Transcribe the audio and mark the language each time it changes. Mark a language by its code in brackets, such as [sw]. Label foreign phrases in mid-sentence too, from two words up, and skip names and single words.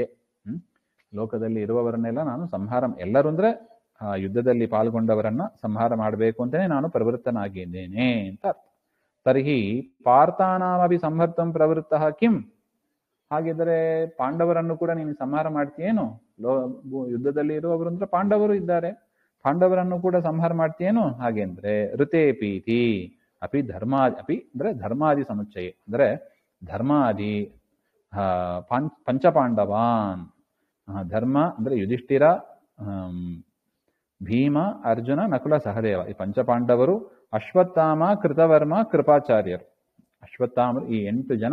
[kn] ಲೋಕದಲ್ಲಿ ಇರುವವರನ್ನೆಲ್ಲ ನಾನು ಸಂಹಾರ, ಎಲ್ಲರೂ ಅಂದ್ರೆ ಆ ಯುದ್ಧದಲ್ಲಿ ಪಾಲ್ಗೊಂಡವರನ್ನ ಸಂಹಾರ ಮಾಡಬೇಕು ಅಂತಾನೆ ನಾನು ಪ್ರವೃತ್ತನಾಗಿದ್ದೇನೆ ಅಂತ ಅರ್ಥ. [sa] ತರ್ಹಿ ಪಾರ್ಥಾನಾಮಪಿ ಸಂಹರ್ತಂ ಪ್ರವೃತ್ತಃ ಕಿಂ. [kn] ಹಾಗಿದ್ರೆ ಪಾಂಡವರನ್ನು ಕೂಡ ನೀನು ಸಂಹಾರ ಮಾಡ್ತೀಯೇನು? ಯುದ್ಧದಲ್ಲಿ ಇರುವವರು ಅಂದ್ರೆ ಪಾಂಡವರು ಇದ್ದಾರೆ, ಪಾಂಡವರನ್ನು ಕೂಡ ಸಂಹಾರ ಮಾಡ್ತೀಯೇನು? ಹಾಗೆ ಅಂದ್ರೆ [sa] ಋತೆ ಪೀತಿ ಅಪಿ ಧರ್ಮಾದಿ, [kn] ಅಪಿ ಅಂದ್ರೆ ಧರ್ಮಾದಿ ಸಮುಚ್ಚಯ, ಅಂದ್ರೆ [sa] ಧರ್ಮಾದಿ ಪಂಚಪಾಂಡವಾನ್. [kn] ಧರ್ಮ ಅಂದ್ರೆ ಯುಧಿಷ್ಠಿರ, ಭೀಮ, ಅರ್ಜುನ, ನಕುಲ, ಸಹದೇವ, ಈ ಪಂಚಪಾಂಡವರು. ಅಶ್ವತ್ಥಾಮ, ಕೃತವರ್ಮ, ಕೃಪಾಚಾರ್ಯರು. ಅಶ್ವತ್ಥಾಮರು ಈ 8 ಜನ.